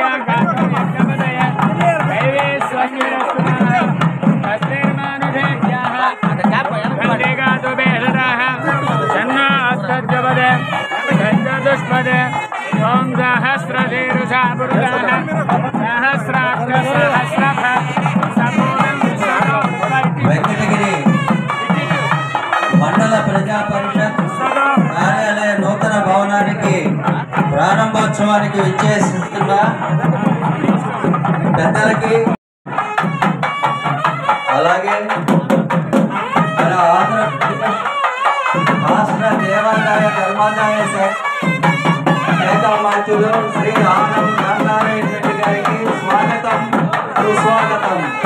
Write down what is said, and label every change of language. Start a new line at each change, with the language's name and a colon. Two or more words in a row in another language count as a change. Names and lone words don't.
Sanskrit: काकं यज्ञपतये दैवे स्वस्तिरस्तुनः अस्तिर्मानुषेभ्यः खण्डेगातु बेहरः जन्म अस्तद्यपदे दुष्पदे ओम सहस्रशीर्षा पुरुषः सहस्राक्ष सहस्रः
Telugu: వెంకటగిరి మండల ప్రజా పరిషత్ కార్యాలయ నూతన భవనానికి ప్రారంభోత్సవానికి విచ్చేస్తున్న పెద్దలకి అలాగే మన ఆంధ్రప్రదేశ్ రాష్ట్ర దేవాదాయ ధర్మాదాయ శాఖ మంత్రులు శ్రీ ఆనం రామనారాయణ రెడ్డి గారికి స్వాగతం సుస్వాగతం.